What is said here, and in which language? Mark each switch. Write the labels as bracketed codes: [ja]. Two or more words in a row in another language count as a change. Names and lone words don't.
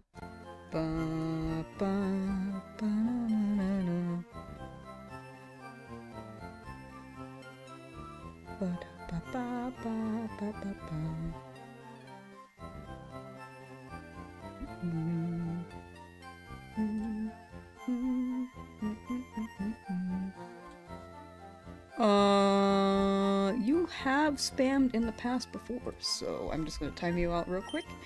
[en] Ba, ba, ba, na, na, na. Ba, da, ba, ba, ba, ba, ba. You have spammed in the past before, so I'm just gonna time you out real quick.